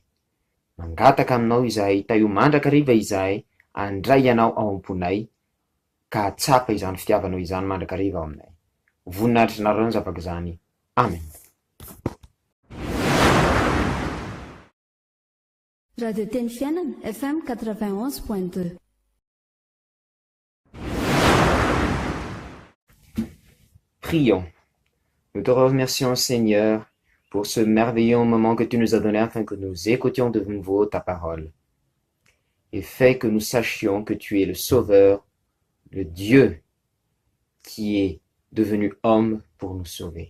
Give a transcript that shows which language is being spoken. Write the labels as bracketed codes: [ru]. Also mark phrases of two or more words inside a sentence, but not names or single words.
[mg] Mangataka aminao izahay taio mandrakariva izahay andray ianao ao am-ponay ka atsapa izany fitiavanao izany mandrakariva ao aminay. Voninahitry nareo ny zavaka izany. Amen. Radio Teny Fiainana FM 91.2. [fr] Prions. Nous te remercions, Seigneur, pour ce merveilleux moment que tu nous as donné afin que nous écoutions de nouveau ta parole. Et fais que nous sachions que tu es le Sauveur, le Dieu qui est devenu homme pour nous sauver.